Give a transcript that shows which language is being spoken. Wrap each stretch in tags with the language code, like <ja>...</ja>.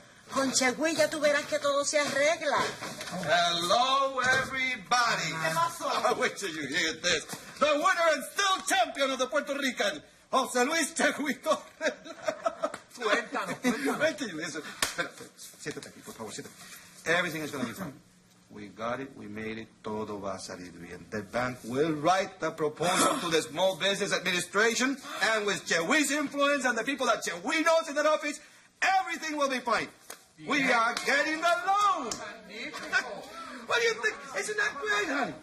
<es>Con Chegüi ya tú verás que todo se arregla.</es> <en>Hello, everybody. Wait till you hear this. The winner and still champion of the Puerto Rican, José Luis Chegüi Torres.</en> <es>Cuéntanos.</es> <en>Wait till you listen.</en> <es>Espera, siéntate aquí, por favor, siéntate.</es> <en>Everything is going to be fine. We got it. We made it.</en> <es>Todo va a salir bien.</es> <en>The bank will write the proposal to the Small Business Administration, and with Chegüi's influence and the people that Chegüi knows in that office, everything will be fine. We are getting the loan. What do you think? Isn't that great, honey?</en>